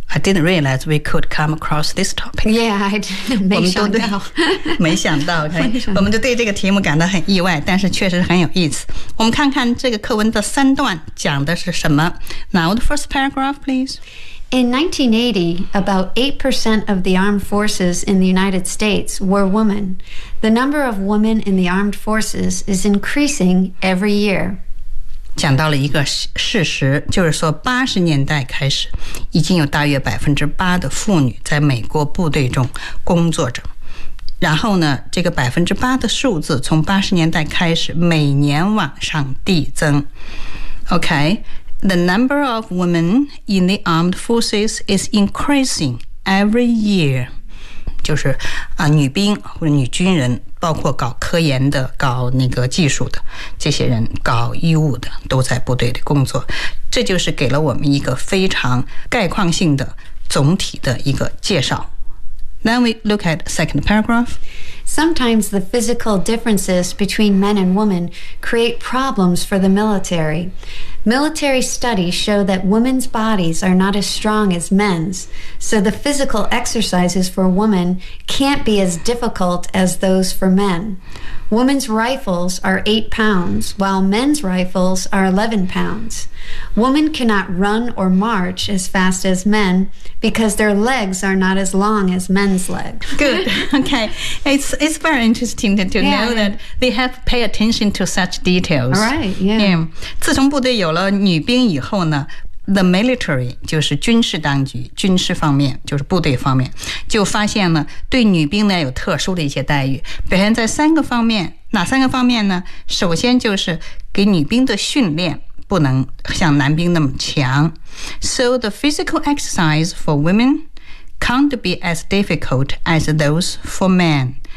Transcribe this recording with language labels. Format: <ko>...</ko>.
<en>I didn't realize we could come across this topic. Yeah, I didn't.</en> <zh>没想到，没想到，我们就对这个题目感到很意外，但是确实很有意思。我们看看这个课文的三段讲的是什么。</zh> <en>Now the first paragraph, please. In 1980, about 8% of the armed forces in the United States were women. The number of women in the armed forces is increasing every year.</en> <zh>讲到了一个事实，就是说80年代开始，已经有大约 8% 的妇女在美国部队中工作着。然后呢，这个 8% 的数字从80年代开始每年往上递增。</zh> <en>OK? The number of women in the armed forces is increasing every year.</en> <zh>就是、女兵或者女军人，包括搞科研的、搞那个技术的这些人，搞医务的都在部队里工作。这就是给了我们一个非常概况性的总体的一个介绍。</zh> <en>Then we look at the second paragraph. Sometimes the physical differences between men and women create problems for the military. Military studies show that women's bodies are not as strong as men's, so the physical exercises for women can't be as difficult as those for men. Women's rifles are 8 pounds, while men's rifles are 11 pounds. Women cannot run or march as fast as men because their legs are not as long as men's legs. Good. Okay. It's very interesting to know that they have pay attention to such details. Right. Yeah. Yeah.</en> <zh>自从部队有了女兵以后呢The military 就是军事当局，军事方面就是部队方面，就发现了对女兵呢有特殊的一些待遇，表现在三个方面，哪三个方面呢？首先就是给女兵的训练不能像男兵那么强</zh> <en>，So the physical exercise for women can't be as difficult as those for men.</en>